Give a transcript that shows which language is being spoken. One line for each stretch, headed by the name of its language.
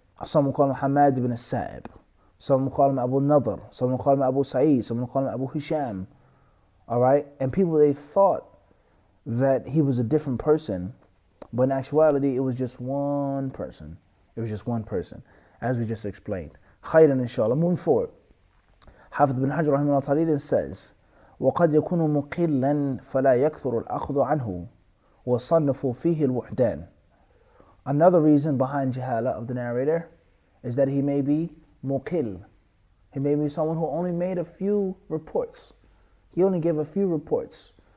English: Some call him Hamad ibn Sa'ib. Some call him Abu Nadr. Some call him Abu Sa'id. Some call him Abu Hisham. All right? And people, they thought that he was a different person, but in actuality, it was just one person. It was just one person, as we just explained.
Arabic: Khayran, inshallah.
English: Moving forward.
Arabic: Hafidh bin Hajar rahimahullah ta'ala
English: says,
Arabic: وَقَدْ يَكُونُ مُقِلًّا فَلَا يَكْثُرُ الْأَخْذُ عَنْهُ وَصَنَّفُ فِيهِ الْوُحْدَانِ.
English: Another reason behind jahala of the narrator is that he may be muqil. He may be someone who only made a few reports. He only gave a few reports.